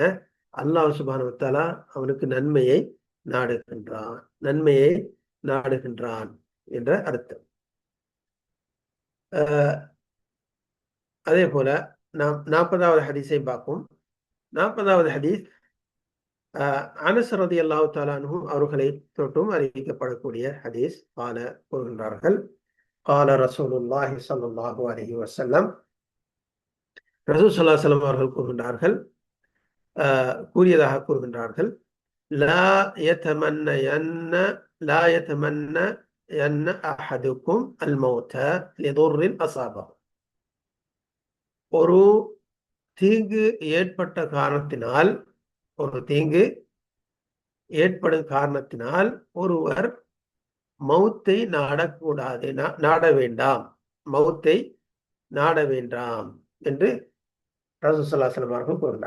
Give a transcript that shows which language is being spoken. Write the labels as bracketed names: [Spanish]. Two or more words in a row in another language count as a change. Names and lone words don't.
[Tamil] அல்லாஹ் [Arabic] سبحانه و تعالى [Tamil] அவனுக்கு நன்மையை நாடுகின்றான் என்ற அர்த்தம். அதே போல நாம் 40வது ஹதீஸை பார்ப்போம். 40வது ஹதீஸ் அனஸ் [Arabic] رضي الله تعالى عنه [Tamil] அவர்களை தொட்டும் அறிவிக்கப்படக்கூடிய ஹதீஸ். கூறுகின்றார்கள், [Arabic] قال رسول الله صلى الله عليه وسلم رسول صلى الله عليه وسلم [Tamil] அவர்கள் கூறியதாக கூறுகின்றார்கள், [Arabic] لا يتمنين لا يتمنين أحدكم الموت لضر أصابه. [Tamil] ஒரு தீங்கு ஏற்பட்ட காரணத்தினால் ஒரு தீங்கு ஏற்படும் காரணத்தினால் ஒருவர் மௌத்தை நாடக்கூடாது, நாட வேண்டாம், மௌத்தை நாட வேண்டாம் என்று [Arabic] رسول صلى الله عليه وسلم [Tamil] அவர்கள் கூறினார்.